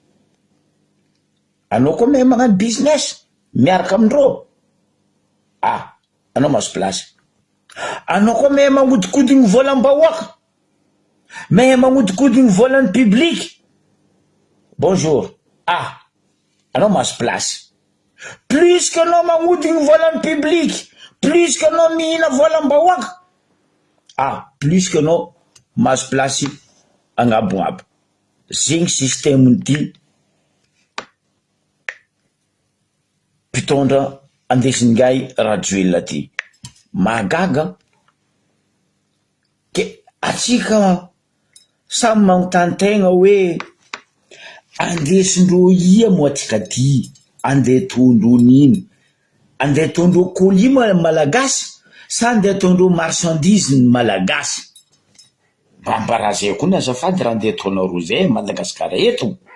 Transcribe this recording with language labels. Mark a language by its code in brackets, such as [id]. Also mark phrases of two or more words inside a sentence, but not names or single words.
[mg] anao koa mahay magnano business miaraka amindreo anao mahazo place anao koa mahay magnodikodigny volam-bahoaka mahay magnodikodigny volan'ny public bonjour anao mahazo place [fr] plus que [mg] anao magnodigny volan'ny public [fr] plus que [mg] anao mihina volam-bahoaka [fr] plus que [mg] anao mahazo place agnabonabo zegny système ty mpitondra andesin'ngay Rajoelina ty magaga ke atsika samy magnontany tegna hoe andesindreo ia mo atsika ty andeha tondro nino andeha tondro colis malagasy sa andeha tondro marchandise ny malagasy Bambaraze koa azafady raha andeha ataonareo zay Madagasikara eto.